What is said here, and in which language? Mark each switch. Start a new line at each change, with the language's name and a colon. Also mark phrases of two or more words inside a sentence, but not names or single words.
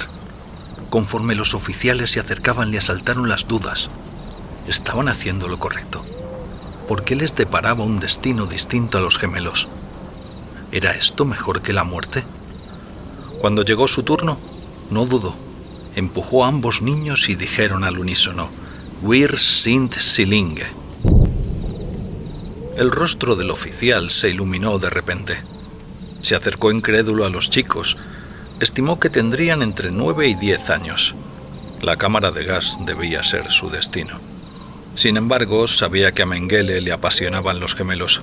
Spanish: Conforme los oficiales se acercaban, le asaltaron las dudas. ¿Estaban haciendo lo correcto? ¿Por qué les deparaba un destino distinto a los gemelos? ¿Era esto mejor que la muerte? Cuando llegó su turno, no dudó. Empujó a ambos niños y dijeron al unísono:
German: «Wir sind Zwillinge».
Spanish: El rostro del oficial se iluminó de repente. Se acercó incrédulo a los chicos. Estimó que tendrían entre 9 y 10 años. La cámara de gas debía ser su destino. Sin embargo, sabía que a Mengele le apasionaban los gemelos.